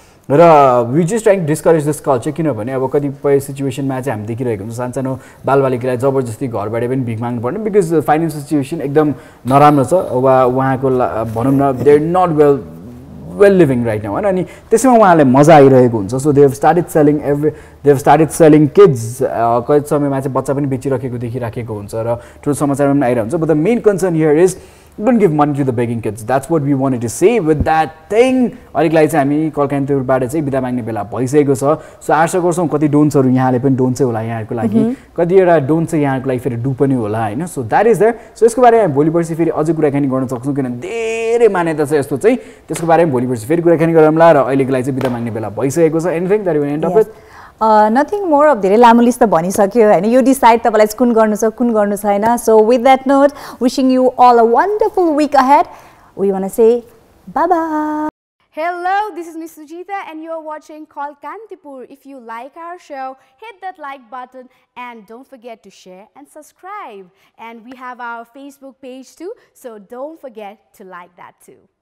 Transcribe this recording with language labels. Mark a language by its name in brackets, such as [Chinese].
[Nepali] र [English] we just trying discourage this culture [Nepali] किनभने अब कतिपय सिचुएसनमा चाहिँ हामी देखिरहेको हुन्छ सानो बालबालिकालाई जबरजस्ती घरबाट पनि भिख माग्नु पर्ने [English] because financial situation [Nepali] एकदम नराम्रो छ वा उहाँको भनौँ न [English] they are not well living right now [Nepali] होइन अनि त्यसमा उहाँलाई मजा आइरहेको हुन्छ [English] so they have started selling kids [Nepali] कति समयमा चाहिँ बच्चा पनि बेचिराखेको देखिराखेको हुन्छ र ठुलो समाचारमा पनि आइरहेको हुन्छ [English] But the main concern here is don't give money to the begging kids. That's what we wanted to say with that thing. [Nepali] अलिक लागि चाहिँ हामी कल कान्तिपुरबाट चाहिँ बिदा माग्ने बेला भइसकेको छ सो आशा गर्छौँ कति डोन्ट्सहरू यहाँले पनि डोन्ट चाहिँ होला यहाँहरूको लागि कतिवटा डोन्ट चाहिँ यहाँको लागि फेरि डु पनि होला होइन [English] so that is there so [Nepali] यसको बारेमा हामी भोलि पर्सि फेरि अझै कुराकानी गर्न सक्छौँ किनभने धेरै मान्यता छ यस्तो चाहिँ त्यसको बारेमा भोलि पर्सि फेरि कुराकानी गरौँला र अहिलेको लागि चाहिँ बिदा माग्ने बेला भइसकेको छ [English] anything that you want to end up with nothing more [Nepali] अब धेरै लामो लिस्ट त भनिसक्यो होइन यो डिसाइड तपाईँलाई कुन गर्नु छ कुन गर्नु छैन [English] So with that note wishing you all a wonderful week ahead we want to say bye bye Hello, this is Miss Suzita and you're watching Call Kantipur. If you like our show, hit that like button and don't forget to share and subscribe. And we have our Facebook page too, so don't forget to like that too.